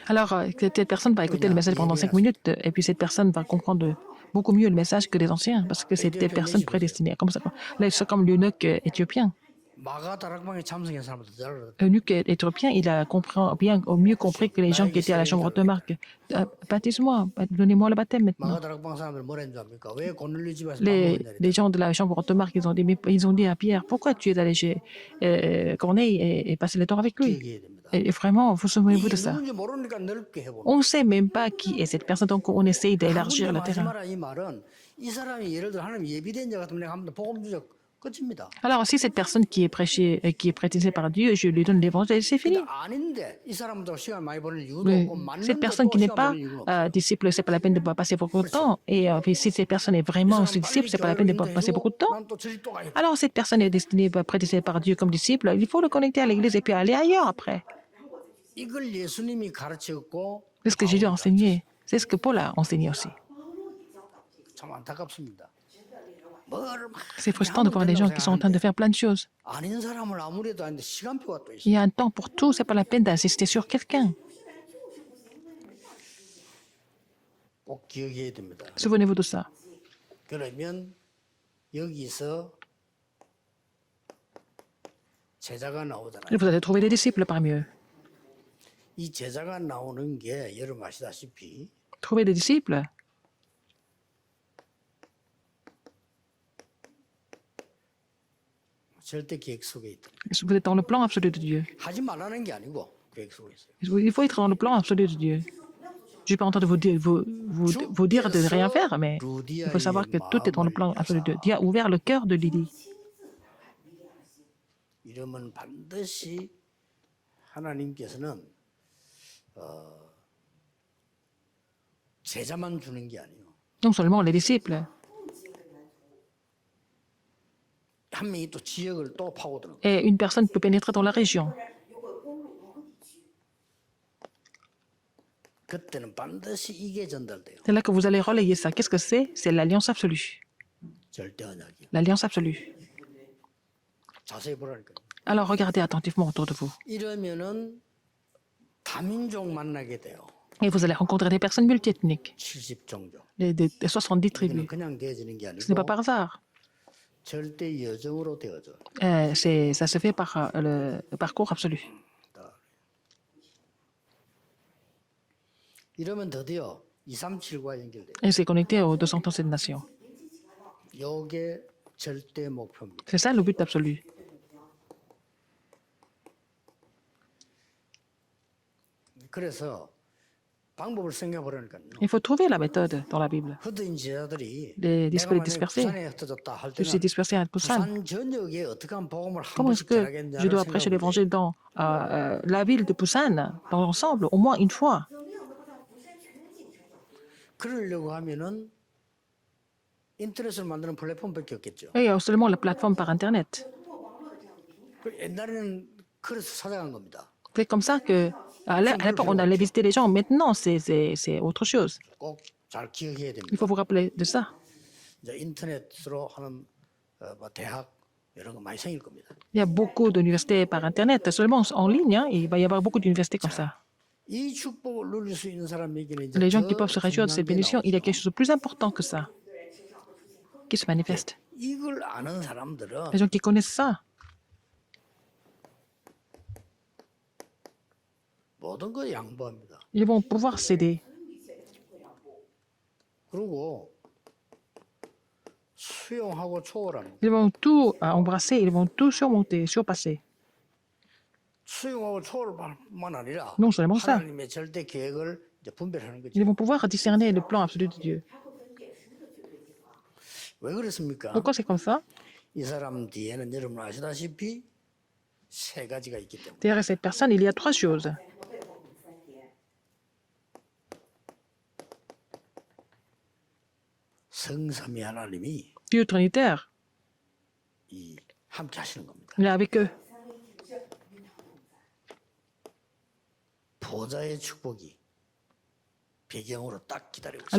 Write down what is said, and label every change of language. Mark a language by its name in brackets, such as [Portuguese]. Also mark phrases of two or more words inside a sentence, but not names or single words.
[French] Alors, cette personne va écouter le message pendant 5 minutes, et puis cette personne va comprendre beaucoup mieux le message que les anciens, parce que c'est des personnes prédestinées. Comme ça. Là, c'est comme l'eunuque éthiopien. [Korean] 마가 다락방에 참석한 사람보다 더 잘 알아들어요. [French] L'eunuque éthiopien, il a bien, au mieux compris que les gens qui étaient à la chambre de Marc. Baptise-moi, donnez-moi le baptême maintenant. [Korean] 마가 다락방 사람들 뭐라 했는지 압니까? 왜 고넬료 집에서 밥 [French] Les [Korean] 먹었냐? [French] gens de la chambre de Marc, ils ont dit à Pierre, pourquoi tu es allé chez Corneille et passé le temps avec lui? [Korean] 얘기해야 됩니다. [French] Et vraiment, vous souvenez-vous [Korean] 이게 [French] de ça. [Korean] 누군지 모르니까 넓게 해보는. [French] On ne sait même pas qui est cette personne, donc on essaye d'élargir le [Korean] 하지 [French] terrain. [Korean] 마라 이 말은 이 사람이 예를 들어 하나님 예비된 자 같으면 내가 한번 복음 주적 끝입니다. [French] Alors, si cette personne qui est prêchée, qui est prêtisée par Dieu, je lui donne l'évangile, c'est fini. [Korean] 근데 아닌데 이 사람도 시간 많이 보낼 이유도 [French] Mais [Korean] 없고 [French] cette [Korean] 맞는데 [French] personne [Korean] 또 [French] qui n'est [Korean] 시간 [French] pas [Korean] 보낼 이유는 없어요. [French] disciple, c'est pas la peine de passer beaucoup de temps. Et puis, si cette personne est [Korean] 이 [French] vraiment [Korean] 사람 [French] disciple, [Korean] 빨리 [French] c'est pas la peine de [Korean] 교회로 [French] passer beaucoup de [Korean] 인도해주고 [French] temps. [Korean] 난 또 저리 또 가야 돼. [French] Alors, cette personne est destinée, prêtisée par Dieu comme disciple, il faut le connecter à l'église et puis aller ailleurs après. [Korean] 이걸 예수님이 가르쳤고 [French] C'est ce que Jésus a enseigné. C'est ce que Paul a enseigné aussi. [Korean] 참 안타깝습니다. 뭘 막 [French] C'est frustrant de voir des gens qui sont en train de faire plein de choses. [Korean] 아닌 사람을 아무래도 하는데 시간표가 또 있어요. [French] Il y a un temps pour tout, c'est pas la peine d'insister sur quelqu'un. [Korean] 꼭 기억해야 됩니다. [French] Souvenez-vous de ça. [Korean] 그러면 여기서 제자가 나오잖아요. [French] Et vous allez trouver des disciples parmi eux. [Korean] 이 제자가 나오는 게 여러분 아시다시피 [French] Trouver des disciples, [Korean] 절대 계획 속에 있다. [French] vous êtes dans le plan absolu de Dieu. [Korean] 하지 말라는 게 아니고 계획 속에 있어요. [French] Il faut être dans le plan absolu de Dieu. Je n'ai pas entendu vous dire de ne rien faire, mais il faut savoir que tout est dans le plan absolu de Dieu. Dieu a ouvert le cœur de Lydie. [Korean] 이러면 반드시 하나님께서는 제자만 주는 게 아니에요. [French] Non seulement les disciples, [Korean] 한 명이 또 지역을 또 파고드는 거예요. [French] et une personne peut pénétrer dans la région. [Korean] 그때는 반드시 이게 전달돼요. [French] C'est là que vous allez relayer ça. Qu'est-ce que c'est? C'est l'alliance absolue. [Korean] 절대 언약이요. [French] L'alliance absolue. [Korean] 자세히 보라니까요. [French] Alors regardez attentivement autour de vous. [Korean] 이러면은 다민족 만나게 돼요. [French] Et vous allez rencontrer des personnes multiethniques, [Korean] 70종족. [French] des 70 [Korean] 이거는 [French] tribus. [Korean] 그냥 되어지는 게 [French] Ce n'est pas [Korean] 아니고 [French] par hasard. [Korean] 절대 여정으로 되어져. [French] Ça se fait par le parcours absolu. [Korean] 이러면 드디어 237과 연결돼요. [French] Et c'est connecté aux 237 nations. [Korean] 이게 절대 목표입니다. [French] C'est ça le but absolu. [Korean] 그래서 방법을 생각해 보라니까요. [French] Il faut trouver la méthode dans la Bible. [Korean] 흩어진 제자들이 [French] Les [Korean] 내가 [French] disciples [Korean] 만약에 [French] dispersés. [Korean] 부산에 흩어졌다 할 [French] Je suis [Korean] 때는 [French] dispersé à Busan. [Korean] 부산 전역에 어떻게 하면 복음을 한 [French] Comment est-ce [Korean] 번씩 [French] que [Korean] 전하겠냐는 [French] je dois prêcher [Korean] 생각을 [French] l'évangile dans la ville de Busan, dans l'ensemble, au moins une fois? [Korean] 그러려고 하면은 인터넷을 만드는 플랫폼밖에 없겠죠. [French] Et il y a seulement la plateforme par Internet. [Korean] 그 옛날에는 그래서 찾아간 겁니다. [French] C'est comme ça que, à l'époque, on allait visiter les gens. Maintenant, c'est autre chose. [Korean] 꼭 잘 기억해야 됩니다. [French] Il faut vous rappeler de ça. [Korean] 이제 인터넷으로 하는 뭐 대학 이런 거 많이 생길 겁니다. [French] Il y a beaucoup d'universités par Internet, seulement en ligne, hein, il va y avoir beaucoup d'universités comme ça. [Korean] 이 축복을 누릴 수 있는 사람에게는 이제 [French] Les gens [Korean] 더 [French] qui peuvent se réjouir de [Korean] 중요한 [French] cette [Korean] 게 [French] bénédiction, il y a [Korean] 나오죠. [French] quelque chose de plus important que ça qui se manifeste. [Korean] 이걸 아는 사람들은 [French] Les gens qui connaissent ça, [Korean] 모든 걸 양보합니다. [French] ils vont pouvoir céder. [Korean] 그리고 수용하고 초월합니다. [French] Ils vont tout embrasser, ils vont tout surmonter, surpasser. [Korean] 수용하고 초월만 아니라 [French] Non seulement ça, [Korean] 하나님의 절대 계획을 이제 분별하는 거죠. [French] ils vont pouvoir discerner le plan absolu de Dieu. [Korean] 왜 그렇습니까? [French] Pourquoi c'est comme ça? [Korean] 이 사람 뒤에는 여러분 아시다시피 세 가지가 있기 때문에 [French] Derrière cette personne, il y a trois choses. [Korean] 성삼위 하나님이 [French] Dieu trinitaire, [Korean] 이 함께 하시는 겁니다. [French] il est avec eux. [Korean] 보좌의 축복이 배경으로 딱 기다리고 있습니다.